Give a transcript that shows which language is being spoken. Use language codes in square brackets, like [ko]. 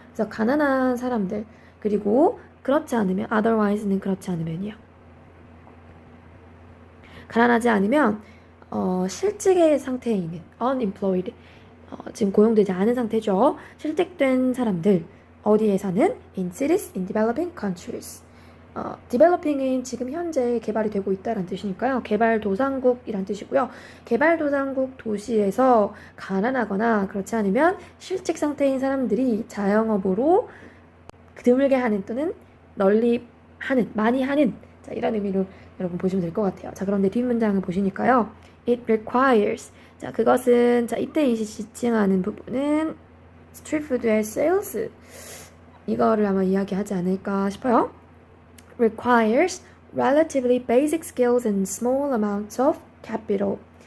[ko] 그래서 가난한 사람들, 그리고 그렇지 않으면, otherwise는 그렇지 않으면이요. 가난하지 않으면 실직의 상태에 있는 unemployed, 지금 고용되지 않은 상태죠. 실직된 사람들, 어디에 사는? [en] in cities in developing countries. [ko] developing은 지금 현재 개발이 되고 있다는 뜻이니까요. 개발도상국이란 뜻이고요. 개발도상국 도시에서 가난하거나 그렇지 않으면 실직 상태인 사람들이 자영업으로 드물게 하는 또는 널리 하는, 많이 하는, 자, 이런 의미로 여러분 보시면 될 것 같아요. 자, 그런데 뒷문장을 보시니까요. [en] It requires. [ko] 자, 그것은, 자, 이때 이 지칭하는 부분은 스트리트푸드의 sales. 이거를 아마 이야기하지 않을까 싶어요. [en] requires relatively basic skills and small amounts of capital.